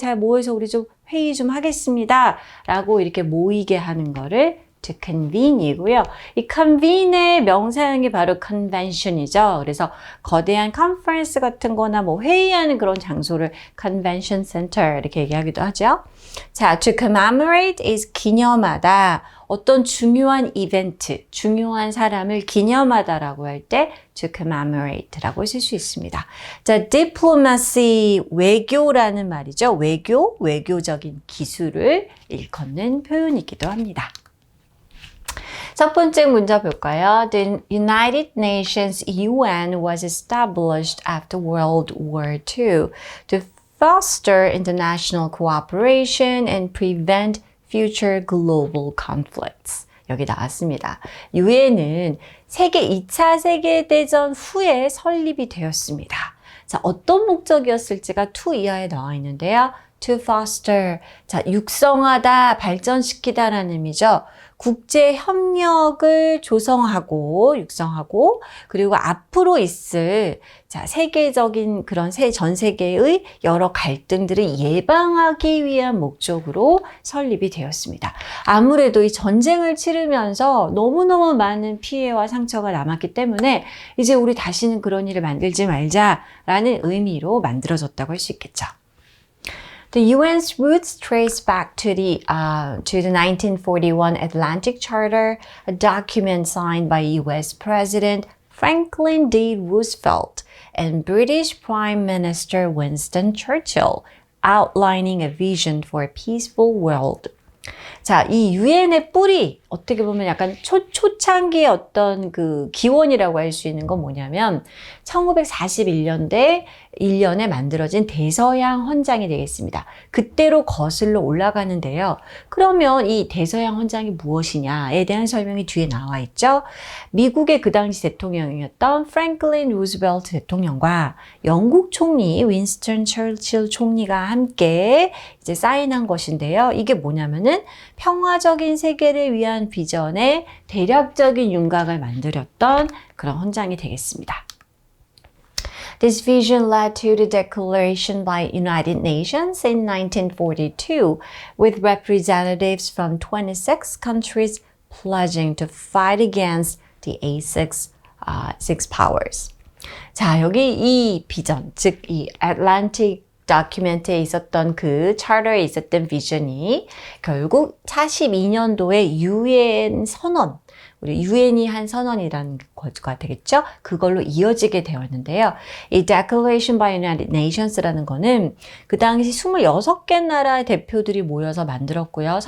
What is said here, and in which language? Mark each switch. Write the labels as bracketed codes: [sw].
[ko] 잘 모여서 우리 좀 회의 좀 하겠습니다. 라고 이렇게 모이게 하는 거를 to convene이고요. 이 convene의 명사형이 바로 convention이죠. 그래서 거대한 컨퍼런스 같은 거나 뭐 회의하는 그런 장소를 convention center 이렇게 얘기하기도 하죠. [en] 자, to commemorate is [ko] 기념하다. 어떤 중요한 이벤트, 중요한 사람을 기념하다라고 할 때 to commemorate라고 쓸 수 있습니다. 자, diplomacy, 외교라는 말이죠. 외교적인 기술을 일컫는 표현이기도 합니다. 첫 번째 문제 볼까요? [en] The United Nations UN was established after World War II to foster international cooperation and prevent future global conflicts. [ko] 여기 나왔습니다. 유엔은 2차 세계대전 후에 설립이 되었습니다. 자, 어떤 목적이었을지가 to 이하에 나와 있는데요. To foster, 자, 육성하다, 발전시키다라는 의미죠. 국제 협력을 조성하고 육성하고 그리고 앞으로 있을 자, 세계적인 그런 전 세계의 여러 갈등들을 예방하기 위한 목적으로 설립이 되었습니다. 아무래도 이 전쟁을 치르면서 너무너무 많은 피해와 상처가 남았기 때문에 이제 우리 다시는 그런 일을 만들지 말자라는 의미로 만들어졌다고 할 수 있겠죠. [en] The UN's roots trace back to the 1941 Atlantic Charter, a document signed by US President Franklin D. Roosevelt and British Prime Minister Winston Churchill, outlining a vision for a peaceful world. [ko] 자, 이 유엔의 뿌리, 어떻게 보면 약간 초창기의 어떤 그 기원이라고 할 수 있는 건 뭐냐면 1941년에 만들어진 대서양 헌장이 되겠습니다. 그때로 거슬러 올라가는데요. 그러면 이 대서양 헌장이 무엇이냐에 대한 설명이 뒤에 나와 있죠. 미국의 그 당시 대통령이었던 프랭클린 루즈벨트 대통령과 영국 총리 윈스턴 처칠 총리가 함께 이제 사인한 것인데요. 이게 뭐냐면은 평화적인 세계를 위한 비전의 대략적인 윤곽을 만들었던 그런 헌장이 되겠습니다. [en] This vision led to the declaration by United Nations in 1942, with representatives from 26 countries pledging to fight against the six powers. [ko] 자, 여기 이 비전, 즉 이 Atlantic 다큐멘트에 있었던 그 차터에 있었던 비전이 결국 42년도에 유엔 선언, 우리 유엔이 한 선언이라는 거가 되겠죠? 그걸로 이어지게 되었는데요. 이 Declaration by United Nations라는 거는 그 당시 26개 나라 대표들이 모여서 만들었고요.